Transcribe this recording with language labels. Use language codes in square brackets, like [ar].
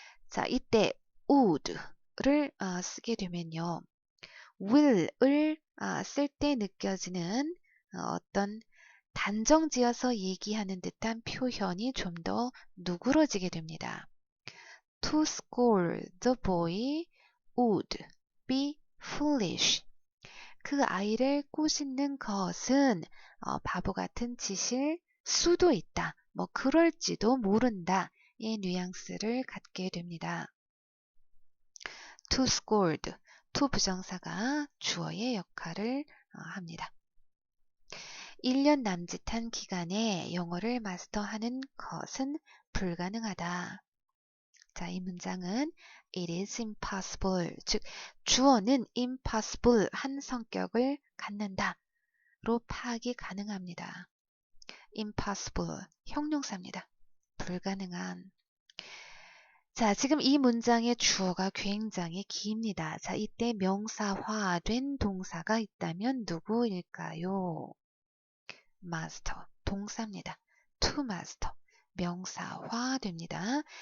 [ko] 자, 이때 would를 쓰게 되면요, will을 쓸 때 느껴지는 어떤 단정지어서 얘기하는 듯한 표현이 좀 더 누그러지게 됩니다. [en] To scold the boy would be foolish. [ko] 그 아이를 꾸짖는 것은 바보 같은 짓일 수도 있다. 그럴지도 모른다. 의 뉘앙스를 갖게 됩니다. [en] to scold, [ko] to 부정사가 주어의 역할을 합니다. 1년 남짓한 기간에 영어를 마스터하는 것은 불가능하다. 자, 이 문장은 [en] it is impossible, [ko] 즉 주어는 impossible 한 성격을 갖는다 로 파악이 가능합니다. impossible, 형용사입니다. 불가능한. 자, 지금 이 문장의 주어가 굉장히 깁니다. 자, 이때 명사화된 동사가 있다면 누구일까요? 마스터, 동사입니다. [en] to master, [ko] 명사화됩니다.